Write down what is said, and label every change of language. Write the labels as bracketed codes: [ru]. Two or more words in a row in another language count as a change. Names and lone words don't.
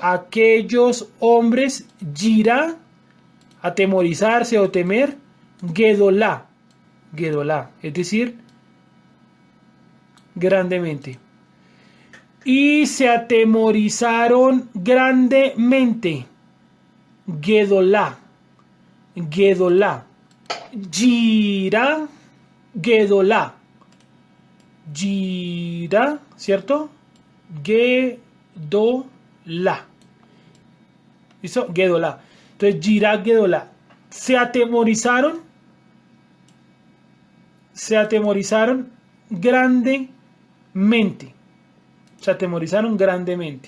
[es] Aquellos hombres, Yirá, atemorizarse o temer, [he] גדולה, גדולה, [es] es decir, grandemente. Y se atemorizaron grandemente. [he] גדולה. גדולה. יראה. גדולה. [es] Yirá, ¿cierto? Gedolá. ¿Listo? Gedolá. Entonces, [he] יראה, גדולה. [es] Se atemorizaron grandemente. Se atemorizaron grandemente.